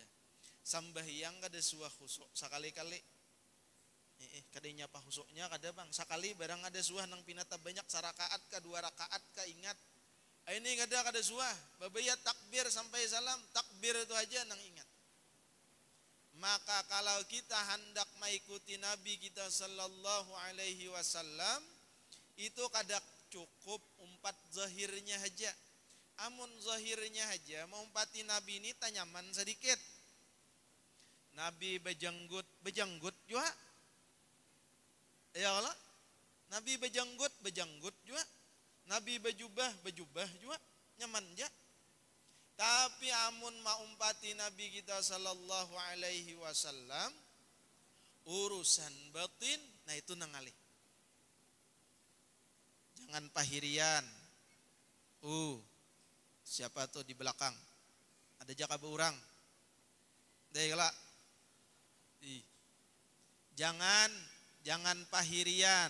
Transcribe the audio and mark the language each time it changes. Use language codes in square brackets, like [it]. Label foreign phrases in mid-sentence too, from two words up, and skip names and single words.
[bjn] Sambahyang kada suah khusuk sekali-kali. Kadanya apa khusuknya kada bang. Sekali barang ada suah nang pinata banyak sarakaat ka 2 rakaat ka ingat. Ini kada suah. Babaya takbir sampai salam, takbir itu aja nang ingat. Maka kalau kita hendak mengikuti Nabi kita [ar] صلى الله عليه وسلم [bjn] itu kada cukup umpat zahirnya aja. Amun zahirnya aja mengumpati Nabi ini tanyaman sedikit. Nabi bejanggut juga. Ya Allah. Nabi bejanggut juga. Nabi bejubah juga nyaman ja. Tapi amun maumpati Nabi kita [ar] صلى الله عليه وسلم [bjn] urusan batin, nah itu nangalih. Jangan pahirian. Siapa tuh di belakang? Ada jaka beurang. Deh kelak. Jangan pahirian.